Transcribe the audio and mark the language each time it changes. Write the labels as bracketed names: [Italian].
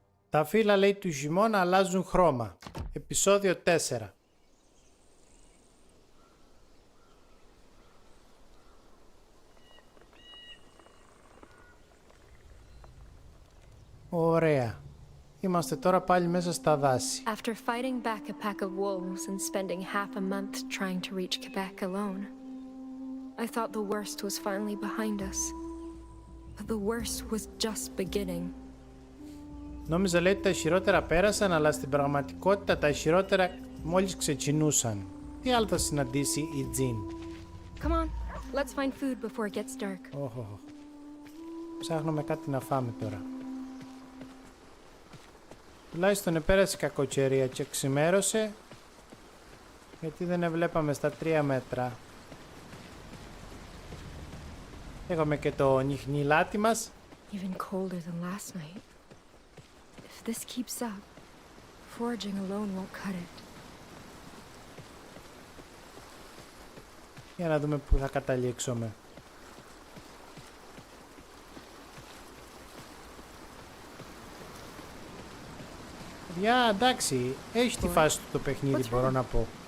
[Greek] Τα φύλλα, λέει, του χειμώνα αλλάζουν χρώμα. Επεισόδιο 4. Ωραία. Είμαστε τώρα πάλι μέσα στα δάση. [English] After fighting back a pack of wolves and spending half a month trying to reach Quebec alone, I thought the worst was finally behind us. But the worst was just beginning. [Greek] Νόμιζα, λέει, ότι τα χειρότερα πέρασαν, αλλά στην πραγματικότητα τα χειρότερα μόλις ξεκινούσαν. Τι άλλο θα συναντήσει η Τζιν? [English] Come on, let's find food before it gets dark. [Greek] Ψάχνουμε κάτι να φάμε τώρα. Τουλάχιστον επέρασε η κακοκαιρία και ξημέρωσε, γιατί δεν εβλέπαμε στα 3 μέτρα. Έχουμε και το νιχνιλάτι μας. [English] Even colder than last night. If this keeps up, foraging alone won't cut it. [Greek] Για να δούμε πού θα καταλήξουμε. Για εντάξει, έχει τη φάση του το παιχνίδι, μπορώ να πω.